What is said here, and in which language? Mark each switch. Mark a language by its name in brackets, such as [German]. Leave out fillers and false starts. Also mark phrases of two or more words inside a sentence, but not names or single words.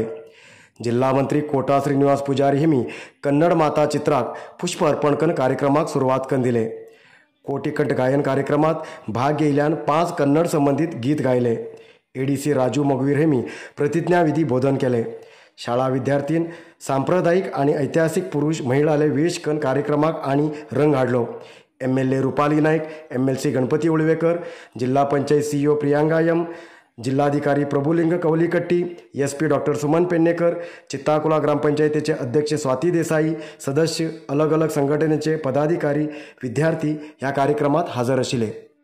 [Konkani] जिल्हा मंत्री कोटा श्रीनिवास पुजारी हेमी कन्नड माता चित्राक पुष्प अर्पण करून कार्यक्रमाक सुरवात करून दिले। कोटी कंठ गायन कार्यक्रमात भाग घेयल्यान 5 कन्नड संबंधित गीत गायले। एडीसी राजू मगवीर हेमी प्रतिज्ञाविधी बोधन केले। शाळा विद्यार्थीन सांप्रदायिक आणि ऐतिहासिक पुरुष महिलाले वेश करून कार्यक्रमाक आणि रंग हाडलो। एमएलए रुपाली नाईक, एमएलसी गणपती उळवेकर, जिल्हा पंचायत सीईओ प्रियांका एम, जिल्हाधिकारी प्रभुलिंग कवलीकट्टी, एसपी डॉक्टर सुमन पेडणेकर, चित्ताकुला ग्रामपंचायतीचे अध्यक्ष स्वाती देसाई, सदस्य, अलग अलग संघटनेचे पदाधिकारी, विद्यार्थी ह्या कार्यक्रमात हजर आशिल्ले।